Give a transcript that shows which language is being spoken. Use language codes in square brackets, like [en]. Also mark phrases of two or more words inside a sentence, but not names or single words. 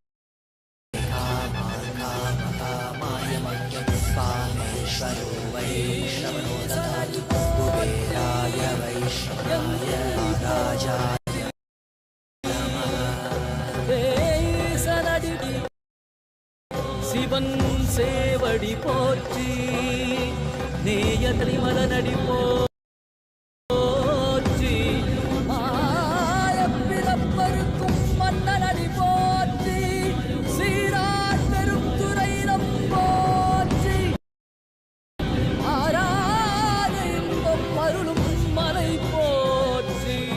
[sa] कामाय मह्यं कामेश्वरो वैश्रवणो ददातु कुबेराय वैश्रवणाय राजाय [ta] சிவன் சேவடி போற்றி நேய திரிமல நடி போற்றி மாயப்பிறப்பருக்கும் மன்னனடி போற்றி சீராட் பெருந்துரைரம் போற்றி ஆராத இன்பம் அருளும் மலை போற்றி